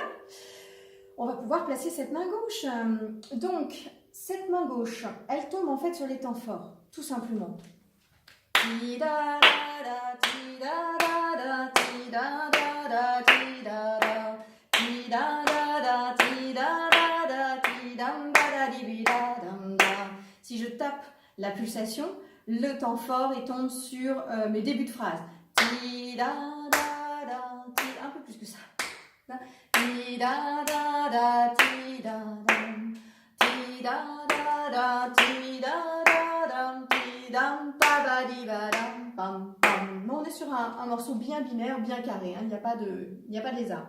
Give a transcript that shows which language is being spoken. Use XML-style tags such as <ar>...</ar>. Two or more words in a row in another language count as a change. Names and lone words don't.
<fr>On va pouvoir placer cette main gauche. Donc, cette main gauche, elle tombe en fait sur les temps forts, tout simplement. Ti da da da, ti da da da, ti da da da, ti da da, ti da da da, ti da da da, ti dam da da di bi da dam da. Si je tape la pulsation, le temps fort il tombe sur mes débuts de phrase. Ti da da da, ti, un peu plus que ça. Ti da da da, ti da dam, ti da da da, ti da da dam, ti dam pa ba di ba dam pam pam. Mais on est sur un morceau bien binaire, bien carré, hein, il n'y a pas de lézard.</fr>